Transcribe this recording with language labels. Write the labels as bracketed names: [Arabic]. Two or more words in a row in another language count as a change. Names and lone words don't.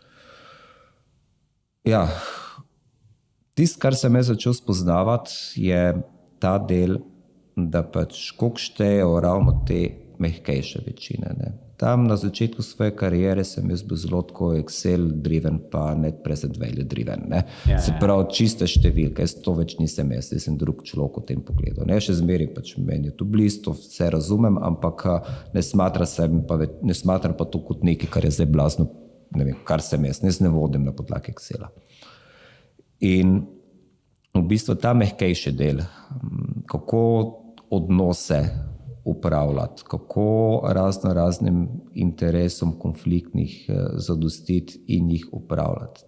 [Slovenian] Ja, tisto, kar sem jaz začel spoznavati, je ta del, da pač koliko štejejo ravno te mehkejše večine. Ne. Tam na začetku svoje kariere sem jaz bil zelo tako Excel-driven, pa [English] net present value-driven. [Slovenian] Se pravi, čiste številke, jaz to več nisem jaz sem drug človek v tem pogledu. Ne, še zmeraj pač meni je to blizu, to vse razumem, ampak ne smatram pa to kot nekaj, kar je zdaj blazno, ne vem, kar sem jaz ne vodim na podlagi Excela. In v bistvu ta mehkejši del, kako odnose upravljati, kako raznim interesom konfliktnih zadostiti in jih upravljati.